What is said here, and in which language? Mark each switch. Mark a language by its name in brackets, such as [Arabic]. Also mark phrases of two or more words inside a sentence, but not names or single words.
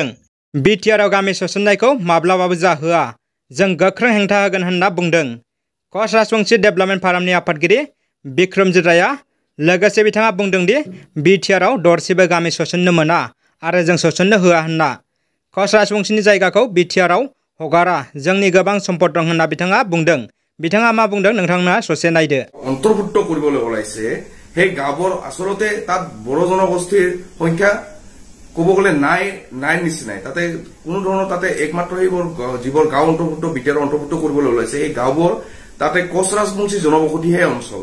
[Bodo] बिटिआरआव गामि सोसननायखौ माब्लाबाबो जाहोआ, जों गोख्रों हेंथा होगोन होनना बुंदों कच राजबंशी डेभेलपमेन्ट फ'रामनि आफादगिरि बिक्रमजित रायआ। लोगोसे बिथाङा बुंदों दि बिटिआरआव दरसेबो गामि सोसननो मोना आरो जों सोसननो होआ होनना। कच राजबंशीनि जायगाखौ बिटिआरआव हगारा, जोंनि गोबां सम्पद दं होनना बिथाङा बुंदों। बिथाङा मा बुंदों नोंथांमोना ससे नायदो। [Assamese] অন্তৰ্ভুক্ত কৰিবলৈ ওলাইছে সেই গাঁৱৰ আচলতে তাত বড়ো জনগোষ্ঠীৰ সংখ্যা ক'ব গ'লে নাই নিচিনাই। তাতে কোনো ধৰণৰ তাতে একমাত্ৰ সেইবোৰ যিবোৰ গাঁও অন্তৰ্ভুক্ত বিটিআৰ অন্তৰ্ভুক্ত কৰিবলৈ ওলাইছে সেই গাঁওবোৰ তাতে কচ ৰাজবংশী জনবসতিহে অঞ্চল।